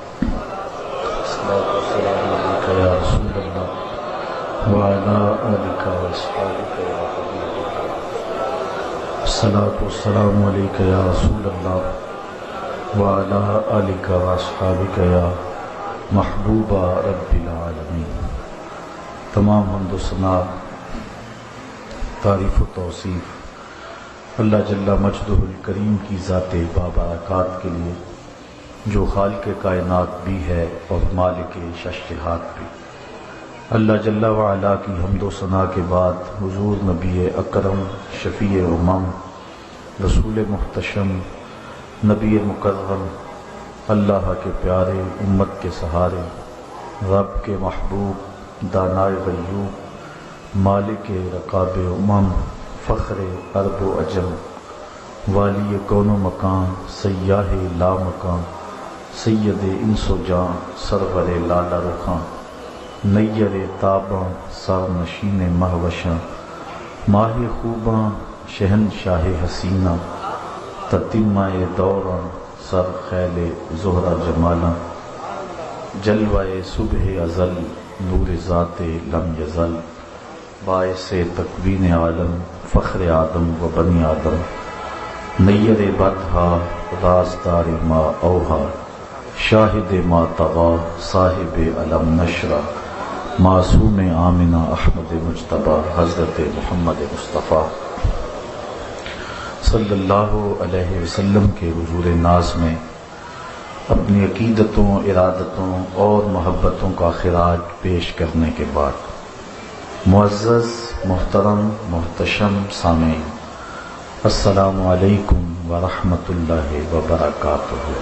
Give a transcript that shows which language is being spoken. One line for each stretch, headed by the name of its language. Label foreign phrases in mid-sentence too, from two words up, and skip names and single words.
Arabic: الصلاة والسلام عليك يا رسول الله وعلى آلك وأصحابك يا حبيبك الصلاة والسلام عليك يا رسول الله وعلى آلك وأصحابك يا محبوب رب العالمين
Urdu: تمام حمد و ثنا تعریف و توصیف اللہ
Arabic: جل مجدہ الکریم
Urdu: کی ذات بابرکات کے لیے جو خالق کائنات بھی ہے اور مالک ششہات بھی۔ اللہ
Arabic: جل وعلا
Urdu: کی حمد و ثنا کے بعد حضور نبی اکرم شفیع امم رسول محتشم نبی مکرم اللہ کے پیارے امت کے سہارے رب کے محبوب دانائے غیوب مالک رقاب امم فخر عرب و عجم والی کون و مکان سیاہ لا مکان سید انس و جان سرور لالا رخاں نیر تاباں سر نشین مہوشاں ماہ خوباں شہنشاہ حسینہ تتمہ دوراں سر خیل زہرہ جمالاں جلوہ صبح ازل نور ذات لم یزل باعث تکوین عالم فخر آدم و بنی آدم نیر بدہا رازدار ما اوہا شاہد ما طغا صاحب علم نشرہ معصوم آمنہ احمد مجتبی حضرت محمد مصطفیٰ
Arabic: صلی اللہ علیہ وسلم
Urdu: کے حضور ناز میں اپنی عقیدتوں ارادتوں اور محبتوں کا خراج پیش کرنے کے بعد معزز محترم محتشم سامعین
Arabic: السلام علیکم ورحمۃ اللہ وبرکاتہ۔